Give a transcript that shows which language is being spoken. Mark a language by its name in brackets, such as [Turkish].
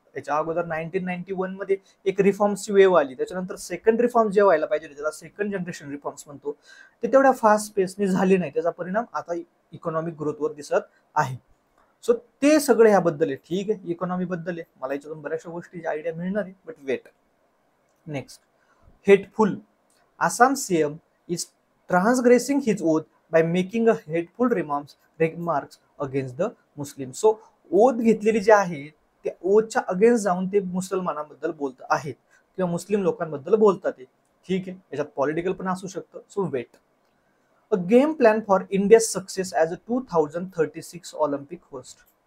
[Marathi] त्याच्या अगोदर 1991 मध्ये एक रिफॉर्मची वेव आली, त्याच्यानंतर सेकंड रिफॉर्म जे व्हायला पाहिजे, ज्याला सेकंड जनरेशन रिफॉर्म्स म्हणतो, ते तेवढ्या फास्ट पेसने झाले नाही. त्याचा परिणाम आता इकॉनॉमिक ग्रोथवर दिसत आहे. सो ते सगळं ह्याबद्दल आहे. ठीक आहे, इकॉनॉमी बद्दल आहे, मला याच्यातून बऱ्याचशा गोष्टी आयडिया मिळणार आहे. [English] But wait, next, hateful, Assam CM is transgressing his oath by making a hateful remarks against the Muslim. [Marathi] So oath घेतलेली जी आहे त्या ओथच्या अगेन्स्ट जाऊन ते मुसलमानांबद्दल बोलत आहेत किंवा मुस्लिम लोकांबद्दल बोलतात. ठीक आहे, याच्यात पॉलिटिकल पण असू शकतं. [English] So wait, a game plan for India success as a 2036 Olympic host.